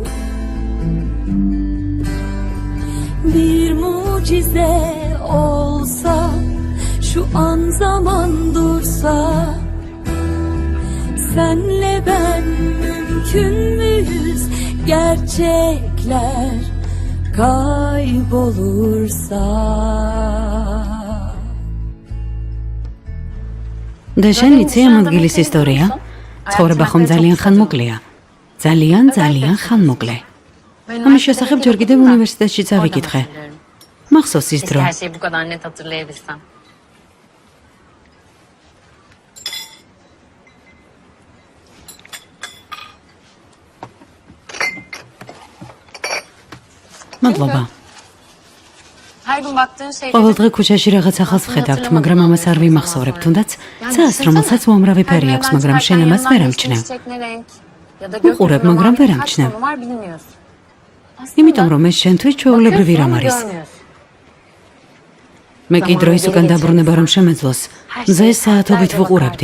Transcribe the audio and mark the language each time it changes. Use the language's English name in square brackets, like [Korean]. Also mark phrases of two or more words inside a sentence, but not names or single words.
[Turkish] Bir mucize olsa, şu an zaman dursa, senle ben mümkün müyüz gerçekler kaybolursa. [Georgian] და შენ იცი ამ ადგილის ისტორია? ცხოვრება ხომ ძალიან ხანმოკლეა. ძალიან ხანმოკლე. ამის შესახებ ჯერ კიდევ უნივერსიტეტში წავიკითხე. მახსოვს ის დრო. [Turkish] Her şeyi bu kadar net hatırlayabilsem. [Georgian] მადლობა. [Turkish] Her gün baktığın şeyleri... [Georgian] ყოველ დღე ქუჩაში რაღაც ახალს ვხედავთ, მაგრამ ამას არ ვიმახსოვრებ, თუნდაც ცას, რომელსაც უამრავი ფერი აქვს, მაგრამ შენ ამას ვერ ამჩნევ. უყურებ, მაგრამ ვერ ამჩნევ. იმიტომ რომ ეს შენთვის ჩვეულებრივი რამ არის. მე კი დროის უკან დაბრუნება რომ შემეძლოს, მზე საათობით ვუყურებდი.